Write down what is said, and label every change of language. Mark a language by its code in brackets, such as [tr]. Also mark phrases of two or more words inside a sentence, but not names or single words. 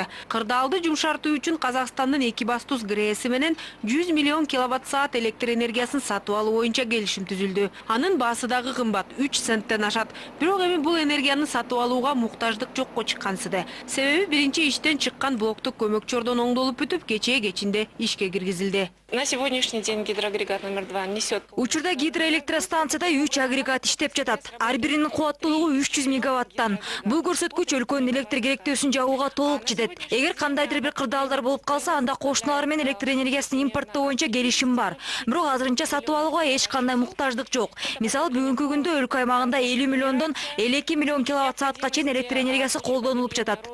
[ky] Кырдаалды жумшартуу үчүн Казакстандын Экибастуз ГРЭСи менен 100 миллион киловатт-саат электр энергиясын сатып алуу боюнча келишим түзүлдү. Анын баасы дагы кымбат, 3 центтен ашат. Бирок эми бул энергияны сатып алууга муктаждык жокко чыккансыды. Себеби биринчи иштен чыккан блоктук көмөкчөрдөн оңдолуп бүтүп, кече-кечинде ишке киргизилди. [ru] На сегодняшний день гидроагрегат номер 2 несет. [ky] Учурда гидроэлектростанцияда 3 агрегат иштеп жатат. Ар биринин кубаттуулугу 300 мегаваттан. Бул көрсөткүч өлкөнүн электр керектөөсүн жабууга толук жетет. Эгер кандайдыр бир кырдаалдар болуп калса, анда кошуналар менен электр энергиясын импорттоо боюнча келишим бар. Бирок азырынча сатып алууга эч кандай муктаждык жок. Мисалы, бүгүнкү күндө өлкө аймагында 50 миллиондон 52 миллион киловатт-саатка чейин электр энергиясы колдонулуп жатат.